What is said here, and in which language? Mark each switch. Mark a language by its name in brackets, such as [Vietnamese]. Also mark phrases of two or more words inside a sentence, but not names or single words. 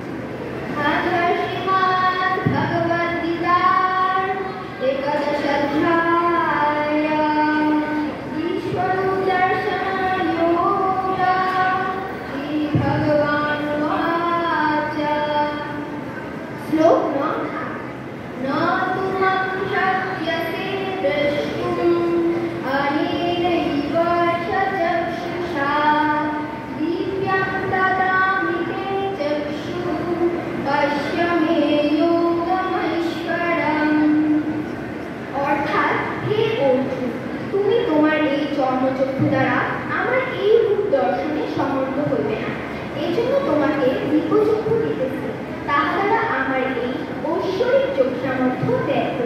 [Bangla] শ্রীমদ্ ভগবদ্ গীতার একাদশ অধ্যায় ঈশ্বর দর্শন যোগ শ্রী ভগবানুবাচ। [Sanskrit] শ্লোক 9 न तु मं शक्यसे द्रष्टुम् अनेनैव चक्षुषा दिव्यं ददामि ते चक्षुः पश्य मे योगमैश्वरम्। [Bangla] অর্থাৎ হে অর্জুন, তুমি তোমার এই চর্মচক্ষু দ্বারা আমার এই রূপ দর্শনে সমর্থ হইবে না, এজন্য তোমাকে দিব্যচক্ষু দিতেছি, তাহা দ্বারা আমার এই ঐশ্বরিক যোগ সামর্থ্য দেখো।